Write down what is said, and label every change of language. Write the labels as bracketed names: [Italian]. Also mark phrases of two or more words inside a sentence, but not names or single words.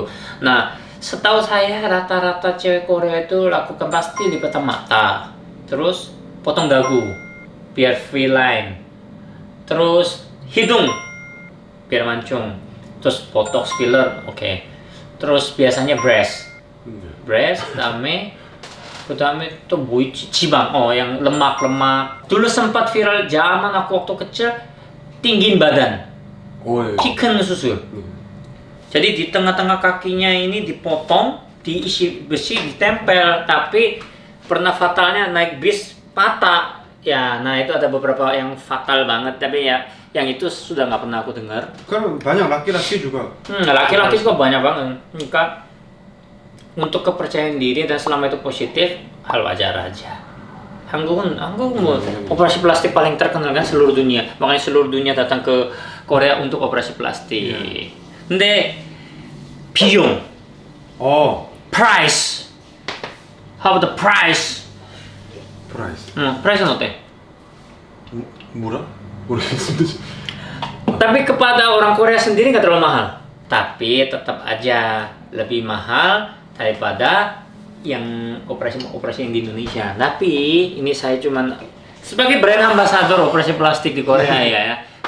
[Indonesian] Nah, setahu saya rata-rata cewek Korea itu lakukan pasti lipatan mata, terus potong dagu biar [English] free line, [Indonesian] terus hidung biar mancung, terus [English] botox filler, [Indonesian] oke. Terus biasanya breast, [Korean] 그다음에 또 뭐 있지? 지방, [Indonesian] yang lemak. Dulu sempat viral zaman aku waktu kecil, tinggiin badan, [Korean] 키 큰 수술. [Indonesian] Jadi di tengah-tengah kakinya ini dipotong, diisi besi, ditempel, tapi pernah fatalnya naik bis patah. Ya, nah itu ada beberapa yang fatal banget, tapi ya yang itu sudah nggak pernah aku dengar. Kan banyak laki-laki juga. Laki-laki juga banyak banget. Maka untuk kepercayaan diri dan selama itu positif, hal wajar aja. [Korean] 한국은 뭐 [Indonesian] operasi plastik paling terkenal kan seluruh dunia. Makanya seluruh dunia datang ke Korea untuk operasi plastik. [Korean] 근데 비용, [English] price. How about the price? [Korean] price는 어때? 뭐라? 모르겠습니다. [Indonesian] tapi kepada orang Korea sendiri nggak terlalu mahal. Tapi tetap aja lebih mahal daripada yang operasi yang di Indonesia. Tapi ini saya cuman sebagai [English] brand ambassador [Indonesian] operasi plastik di Korea ya.